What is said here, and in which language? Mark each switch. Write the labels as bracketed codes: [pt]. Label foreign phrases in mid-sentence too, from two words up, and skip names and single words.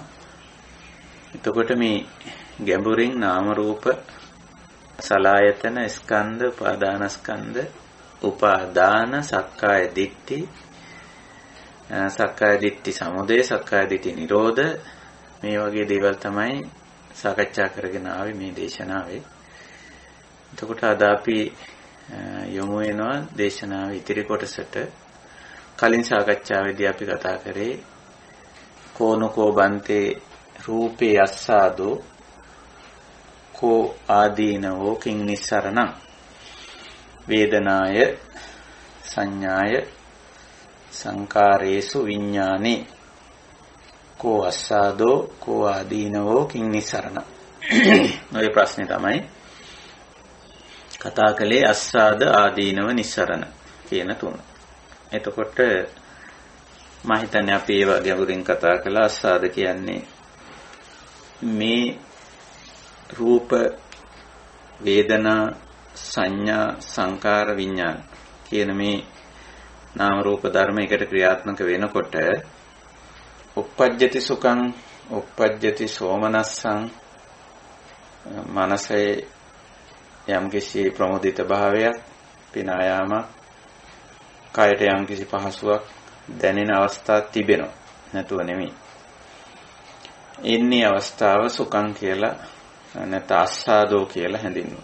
[si] එතකොට මේ ගැඹුරින් නාම රූප සලආයතන ස්කන්ධ උපාදානස්කන්ධ උපාදාන [pi] සක්කාය දිට්ඨි සක්කාය දිට්ඨි සමුදය සක්කාය දිට්ඨි නිරෝධ [si] මේ වගේ දේවල් තමයි සාකච්ඡා කරගෙන ආවේ මේ දේශනාවේ. එතකොට අද අපි යොමු වෙනවා දේශනාවේ ඉතිරි කොටසට. කලින් සාකච්ඡාවේදී අපි කතා කරේ [pi] කෝනකෝ බන්තේ රූපේ අස්සාදෝ කෝ ආදීනවෝ කිං නිස්සරණං වේදනාය සංඥාය සංකාරේසු විඥානේ කෝ අස්සාදෝ කෝ ආදීනවෝ කිං නිස්සරණං. [si] ඔය ප්‍රශ්නේ තමයි කතා කළේ [pi] අස්සාද ආදීනව නිස්සරණ [si] කියන තුන. එතකොට මම හිතන්නේ අපි ඒව ගැඹුරින් කතා කළා. අස්සාද කියන්නේ මේ රූප වේදනා සංඥා සංකාර විඥාන කියන මේ නාම රූප ධර්ම එකට ක්‍රියාත්මක වෙනකොට [pi] uppajjati සුඛං uppajjati සෝමනස්සං [si] මනසේ යම්කිසි ප්‍රමුදිත භාවයක් පිනායාමක් කයට යම්කිසි පහසුවක් දැනෙන අවස්ථාවක් තිබෙනවා. නැතුව නෙමෙයි. ඉන්නේ අවස්ථාව සුඛං කියලා නැත්නම් අස්සාදෝ කියලා හැඳින්වුවා.